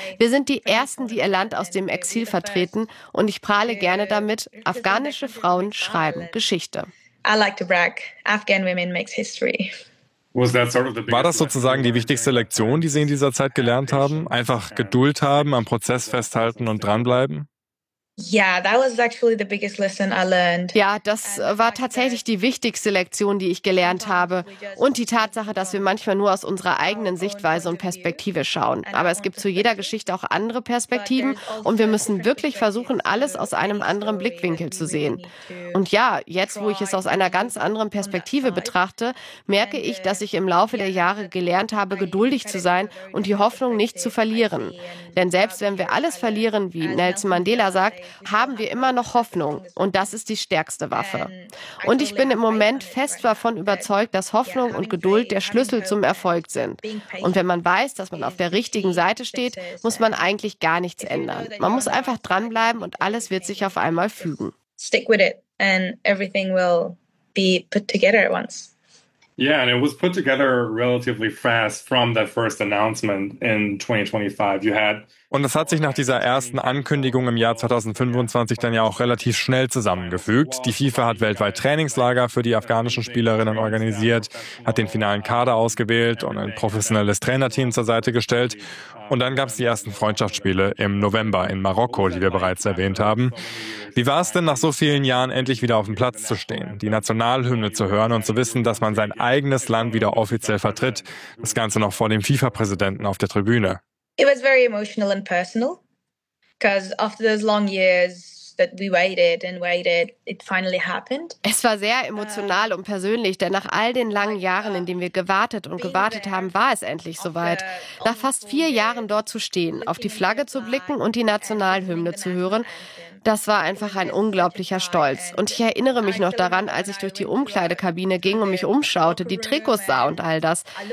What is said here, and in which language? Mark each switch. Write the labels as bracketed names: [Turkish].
[German] Wir sind die Ersten, die ihr Land aus dem Exil vertreten und ich prahle gerne damit, afghanische Frauen schreiben Geschichte. [English] I like to brag. Afghan women makes history. [German] War das sozusagen die wichtigste Lektion, die Sie in dieser Zeit gelernt haben? Einfach Geduld haben, am Prozess festhalten und dranbleiben? [English] Yeah, that was actually the biggest lesson I learned. [German] Ja, das war tatsächlich die wichtigste Lektion, die ich gelernt habe. Und die Tatsache, dass wir manchmal nur aus unserer eigenen Sichtweise und Perspektive schauen. Aber es gibt zu jeder Geschichte auch andere Perspektiven und wir müssen wirklich versuchen, alles aus einem anderen Blickwinkel zu sehen. Und ja, jetzt, wo ich es aus einer ganz anderen Perspektive betrachte, merke ich, dass ich im Laufe der Jahre gelernt habe, geduldig zu sein und die Hoffnung nicht zu verlieren. Denn selbst wenn wir alles verlieren, wie Nelson Mandela sagt, haben wir immer noch Hoffnung und das ist die stärkste Waffe. Und ich bin im Moment fest davon überzeugt, dass Hoffnung und Geduld der Schlüssel zum Erfolg sind. Und wenn man weiß, dass man auf der richtigen Seite steht, muss man eigentlich gar nichts ändern. Man muss einfach dranbleiben und alles wird sich auf einmal fügen. [English] Stick with it and everything will be put together at once. Yeah, and it was put together relatively fast from that first announcement in 2025. You had. [German] Und es hat sich nach dieser ersten Ankündigung im Jahr 2025 dann ja auch relativ schnell zusammengefügt. Die FIFA hat weltweit Trainingslager für die afghanischen Spielerinnen organisiert, hat den finalen Kader ausgewählt und ein professionelles Trainerteam zur Seite gestellt. Und dann gab es die ersten Freundschaftsspiele im November in Marokko, die wir bereits erwähnt haben. Wie war es denn, nach so vielen Jahren endlich wieder auf dem Platz zu stehen, die Nationalhymne zu hören und zu wissen, dass man sein eigenes Land wieder offiziell vertritt, das Ganze noch vor dem FIFA-Präsidenten auf der Tribüne? [English] It was very emotional and personal, because after those long years that we waited and waited, it finally happened. [German] Es war sehr emotional und persönlich, denn nach all den langen Jahren, in denen wir gewartet und gewartet haben, war es endlich soweit. Nach fast 4 Jahren dort zu stehen, auf die Flagge zu blicken und die Nationalhymne zu hören, Das war einfach ein unglaublicher Stolz. Und ich erinnere mich noch daran, als ich durch die Umkleidekabine ging und mich umschaute, die Trikots sah und all das.